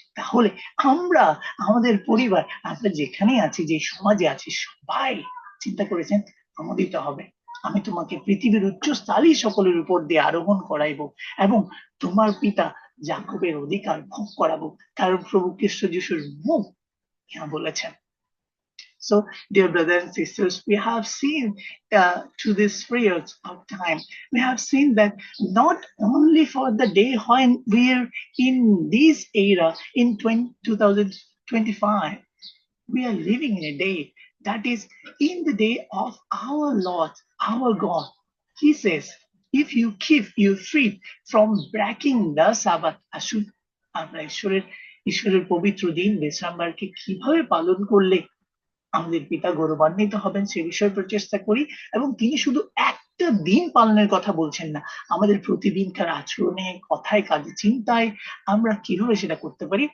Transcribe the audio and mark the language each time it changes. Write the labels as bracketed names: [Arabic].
[Bangla] তাহলে আমরা, আমাদের পরিবার, আমরা যেখানে আছি, যে সমাজে আছি, সবাই চিন্তা করেছেন আমোদিত হবে। আমি তোমাকে পৃথিবীর উচ্চস্থায়ী সকলের উপর দিয়ে আরোহণ করাইব এবং তোমার পিতা জাকবের অধিকার ভোগ করাবো, কারণ প্রভু খ্রিস্ট যিশুর মুখ ইহা বলেছেন। [English] So, dear brothers and sisters, we have seen through this periods of time, we have seen that not only for the day when we're in this era in 2025, we are living in a day that is in the day of our Lord, our God. He says, if you keep your feet from breaking the Sabbath, [Bangla] আসুন আমরা ঈশ্বরের পবিত্র দিন বিশ্রামবারকে কিভাবে পালন করলে আমাদের পিতা গৌরবান্বিত হবেন সে বিষয়ে প্রচেষ্টা করি। এবং তিনি শুধু একটা দিন পালনের কথা বলছেন না, আমাদের প্রতিদিনকার আচরণে, কথায়, কাজে, চিন্তায় আমরা কিভাবে সেটা করতে পারি।